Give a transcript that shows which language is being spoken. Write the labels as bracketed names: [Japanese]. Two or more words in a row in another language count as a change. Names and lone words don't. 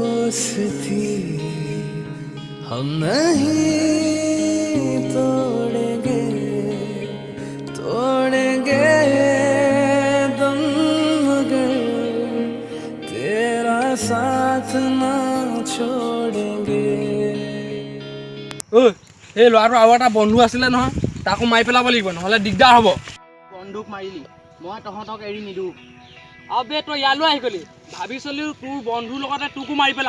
[Hindi] दोस्ती हम नहीं तोड़ेंगे तोड़ेंगे दम मगर तेरा साथ ना छोड़ेंगे। [Assamese] ঐ এই ল'ৰাটো আৰু এটা বন্ধু আছিলে নহয় তাকো মাৰি পেলাব লাগিব নহ'লে দিগদাৰ হ'ব। বন্ধুক মাৰিলি মই তহঁতক এৰি নিদিওঁ। আবে তই ইয়ালৈ আহি গলি ভাবিছিলি তোৰ বন্ধুৰ লগতে তোকো মাৰি পেলাম।